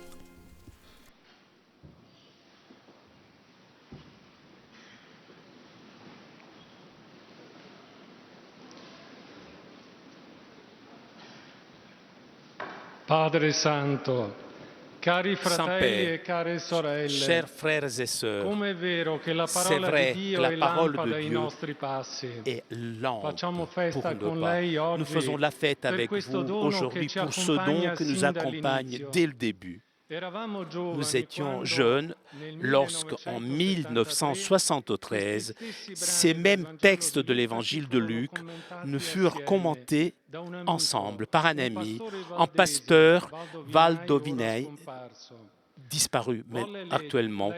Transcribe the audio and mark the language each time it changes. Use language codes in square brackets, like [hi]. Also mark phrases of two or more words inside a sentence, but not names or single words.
[it] Padre Santo, cari fratelli [fr] Saint-Père, [it] e care sorelle, [fr] chers frères et sœurs, [it] come è vero che la [fr] c'est [it] parola [fr] vrai [it] di [fr] que [it] Dio [fr] la [it] è [fr] parole [it] lampada [fr] de [it] ai [fr] Dieu [it] nostri passi. [fr] est lampe [it] Facciamo [fr] pour [it] festa [fr] nos [it] con [fr] pas. [it] lei oggi [fr] Nous faisons la fête [it] per [fr] avec [it] questo [fr] vous [it] dono [fr] aujourd'hui [it] che ci [fr] pour ce don [it] accompagna [fr] que nous [it] sin [fr] accompagne [it] dall'inizio. [fr] dès le début. [it] Eravamo giovani [fr] Nous étions [it] quando, [fr] jeunes [it] nel [fr] lorsqu'en 1973, ces mêmes textes de l'évangile de Luc nous furent commentés ensemble par un ami, un pasteur Valdovinei, disparu mais actuellement.